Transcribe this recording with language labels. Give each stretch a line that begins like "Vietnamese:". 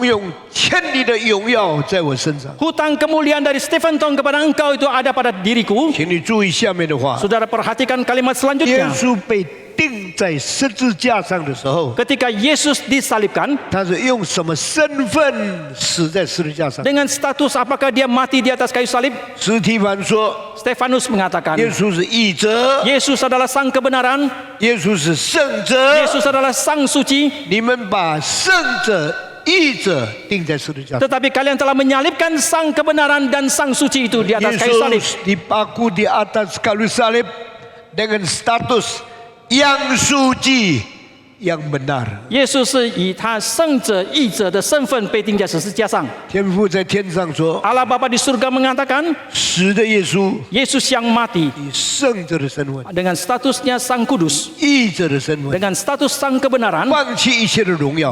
Chinese: 动用千里的荣耀在我身上。
Indonesian: Hutang kemuliaan dari Stephen Tong kepada engkau itu ada pada diriku.
Chinese: 请你注意下面的话。
Indonesian: Saudara perhatikan kalimat
Chinese: 耶
Indonesian: selanjutnya.
Chinese: 稣被钉在十字架上的时候，
Indonesian: Ketika Yesus disalibkan,
Chinese: 他是用什么身份死在十字架上？
Indonesian: dengan status apakah dia mati di atas kayu salib?
Chinese: 司提反说，
Indonesian: Stefanus mengatakan,
Chinese: 耶稣是义者，
Indonesian: Yesus adalah sang kebenaran,
Chinese: 耶稣是圣者。
Indonesian: Yesus adalah sang suci.
Chinese: 你们把圣者、义者钉在十字架上。
Indonesian: Tetapi kalian telah menyalibkan sang kebenaran dan sang suci itu di atas kayu salib. Yesus dipaku di atas kayu salib dengan status yang suci, yang benar.
Chinese: 耶稣是以他圣者、义者的身份被钉在十字架上。天父在天上说，
Indonesian: Allah Bapa di surga mengatakan,
Chinese: 死的耶稣
Indonesian: Yesus yang mati
Chinese: 以圣者的身份、
Indonesian: dengan statusnya sang kudus,
Chinese: 义者的身份，
Indonesian: dengan status sang kebenaran,
Chinese: 放弃一切的荣耀，